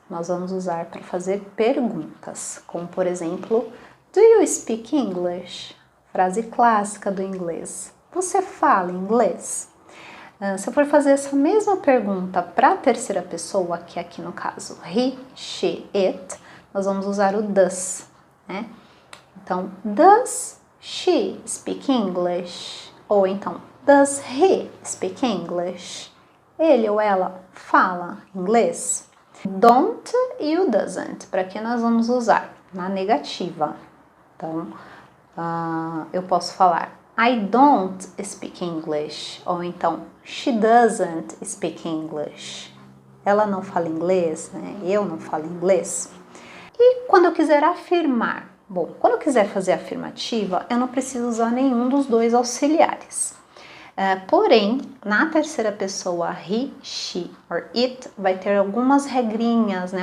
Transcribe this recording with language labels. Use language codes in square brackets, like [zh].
[pt] Nós vamos usar para fazer perguntas, como por exemplo, [en] do you speak English? [pt] Frase clássica do inglês. Você fala inglês? Se eu for fazer essa mesma pergunta para a terceira pessoa, que aqui no caso he, she, it, nós vamos usar o does, né? Então, [en] does she speak English? [pt] Ou então, [en] does he speak English? [pt] Ele ou ela fala inglês? Don't e o doesn't, para que nós vamos usar? Na negativa. Então, eu posso falar [en] I don't speak English, [pt] ou então [en] she doesn't speak English. [pt] Ela não fala inglês, né? Eu não falo inglês. E quando eu quiser afirmar, bom, quando eu quiser fazer afirmativa, eu não preciso usar nenhum dos dois auxiliares. Porém, na terceira pessoa, he, she or it, vai ter algumas regrinhas, né?